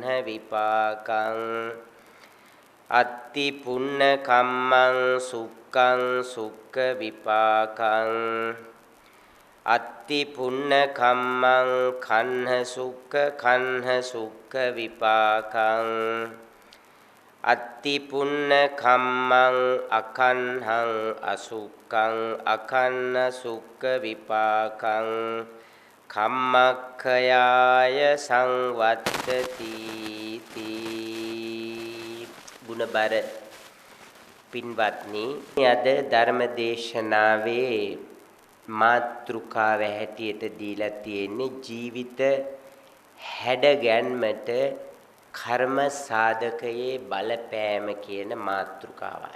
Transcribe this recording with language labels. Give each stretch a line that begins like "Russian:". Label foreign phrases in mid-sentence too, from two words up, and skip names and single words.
Pali: විපාකං අත්ති පුන්න කම්මං සුක්ඛං සුක්ඛ විපාකං අත්ති පුන්න කම්මං කන්හ සුක්ඛ විපාකං අත්ති පුන්න කම්මං අකන්හං අසුක්ඛං අකන්න සුක්ඛ විපාකං කම්මක්ඛයාය සංවත්තති
Sinhala: ගුණබර පින්වත්නි අද ධර්ම දේශනාවේ මාතෘකාව හැටියට දීලා තියෙන්නේ ජීවිත හැඩගැන්මට කර්ම සාධකයේ බලපෑම කියන මාතෘකාවයි.